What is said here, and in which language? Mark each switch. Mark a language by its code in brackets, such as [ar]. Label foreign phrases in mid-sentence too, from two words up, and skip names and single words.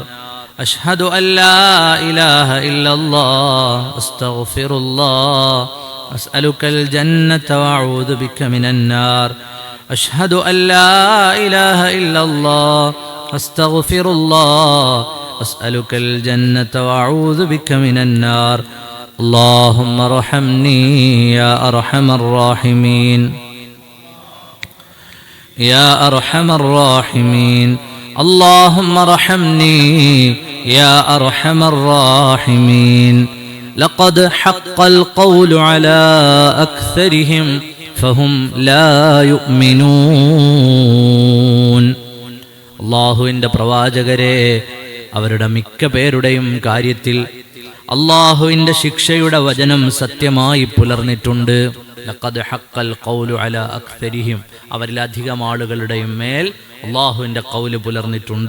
[ar] أشهد أن لا إله إلا الله أستغفر الله أسألك الجنة وأعوذ بك من النار. أشهد أن لا إله إلا الله أستغفر الله أسألك الجنة وأعوذ بك من النار. اللهم ارحمني يا أرحم الراحمين يا أرحم الراحمين. اللهم ارحمني يا أرحم الراحمين. لقد حق القول على أكثرهم فهم لا يؤمنون. [ml] അല്ലാഹുവിൻ്റെ പ്രവാചകരെ, അവരുടെ മിക്ക പേരുടെയും കാര്യത്തിൽ അള്ളാഹുവിൻ്റെ ശിക്ഷയുടെ വചനം സത്യമായി പുലർന്നിട്ടുണ്ട്. [ar] لقد حق القول على أكثرهم, [ml] അവരിലധികം ആളുകളുടെയും മേൽ അള്ളാഹുവിൻ്റെ ഖൗല് പുലർന്നിട്ടുണ്ട്.